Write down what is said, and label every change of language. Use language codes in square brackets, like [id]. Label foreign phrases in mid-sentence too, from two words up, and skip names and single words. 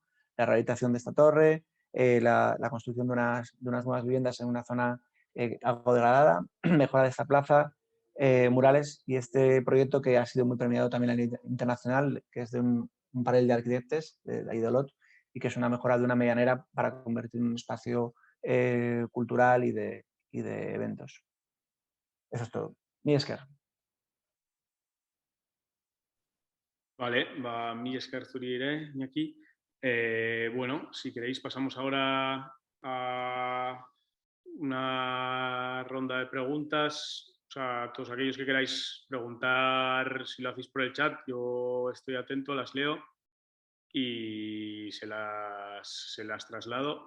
[es] La rehabilitación de esta torre, la construcción de unas nuevas viviendas en una zona algo degradada, mejora de esta plaza, murales, y este proyecto que ha sido muy premiado también a nivel internacional, que es de un panel de arquitectos de la IDOLOT, y que es una mejora de una medianera para convertir en un espacio cultural y de eventos. Eso es todo. [eu] Mi esker. Vale, mi esker zuri ere, Iñaki. [es] Bueno, si queréis pasamos ahora a una ronda de preguntas. O sea, todos aquellos que queráis preguntar, si lo hacéis por el chat, yo estoy atento, las leo y se las traslado.